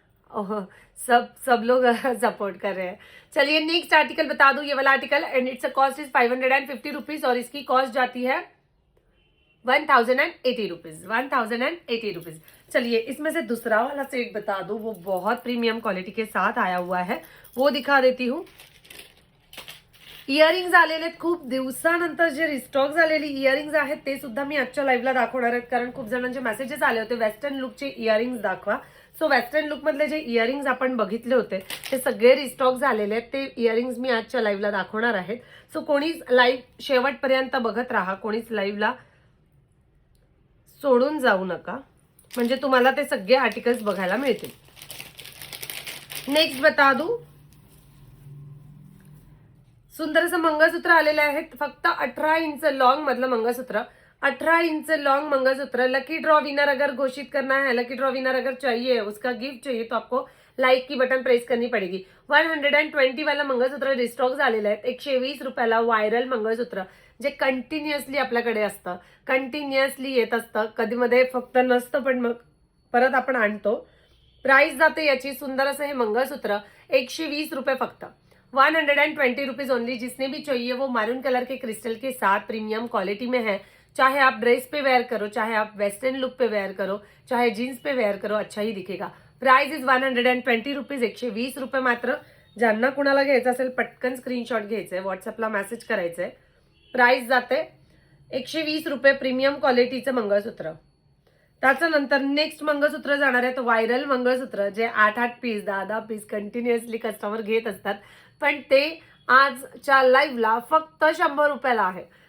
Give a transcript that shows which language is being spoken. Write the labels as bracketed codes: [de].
[hi] ओह, सब लोग सपोर्ट कर रहे हैं। चलिए नेक्स्ट आर्टिकल बता दो, ये वाला article, [en] and it's cost is 550 rupees, [hi] और इसकी कॉस्ट जाती है 1080 रुपीज, 1080 रुपीज। चलिए इसमें से दूसरा वाला सेट बता दो, वो बहुत प्रीमियम क्वालिटी के साथ आया हुआ है, वो दिखा देती हूँ। [mr] इयरिंग्स आलेले आहेत, खूप दिवसानंतर जे रिस्टॉक झालेली इयरिंग्स आहेत ते सुद्धा मी आजच्या लाईव्हला दाखवणार आहेत, कारण खूप जणांचे मेसेजेस आले होते वेस्टर्न लुकचे इयरिंग्स दाखवा। सो वेस्टर्न लुक मधले जे इयरिंग्स आपण बघितले होते ते सगळे रिस्टॉक झालेले आहेत, ते इयरिंग्स मी आजच्या लाईव्हला दाखवणार आहेत। सो कोणीच लाईव्ह शेवटपर्यंत बघत राहा, कोणीच लाईव्हला सोडून जाऊ नका, म्हणजे तुम्हाला ते सगळे आर्टिकल्स बघायला मिळतील। [hi] नेक्स्ट बता दू, [mr] सुंदर असं मंगळसूत्र आलेलं आहे, फक्त 18 इंच लॉन्ग मधलं मंगळसूत्र, 18 inch long mangalsutra. [hi] Lucky draw winner अगर घोषित करना है, लकी ड्रॉ विनर अगर चाहिए, उसका गिफ्ट चाहिए, तो आपको लाइक की बटन प्रेस करनी पड़ेगी। [mr] 120 वाला मंगळसूत्र रिस्टॉक झालेलं आहे, 120 रुपयाला व्हायरल मंगळसूत्र, जे कंटिन्युअसली आपल्याकडे असतं, कंटिन्युअसली येत असतं, कधी मध्ये फक्त नसतं पण मग परत आपण आणतो। प्राइस जाते याची, सुंदर असं हे मंगळसूत्र 120 रुपये फक्त, [en] 120 rupees only. [hi] जिसने भी चाहिए वो मैरून कलर के क्रिस्टल के साथ प्रीमियम क्वालिटी में है, चाहे आप ड्रेस पे वेयर करो, चाहे आप वेस्टर्न लुक पे वेयर करो, चाहे जीन्स पे वेयर करो, अच्छा ही दिखेगा। [en] price is 120 rupees, [hi] 120 रुपये मात्र। [mr] ज्यांना कुणाला घ्यायचं असेल पटकन स्क्रीनशॉट घ्यायचंय, व्हॉट्सअपला मेसेज करायचंय। प्राइस जाते 120 रुपये, प्रीमियम क्वालिटीचं मंगळसूत्र। त्याच्यानंतर नेक्स्ट मंगळसूत्र जाणार आहे, व्हायरल मंगळसूत्र, जे 8-8 पीस 10-10 पीस कंटिन्युअसली कस्टमर घेत असतात, पण ते आजच्या लाईव्हला फक्त 100 रुपयाला आहे।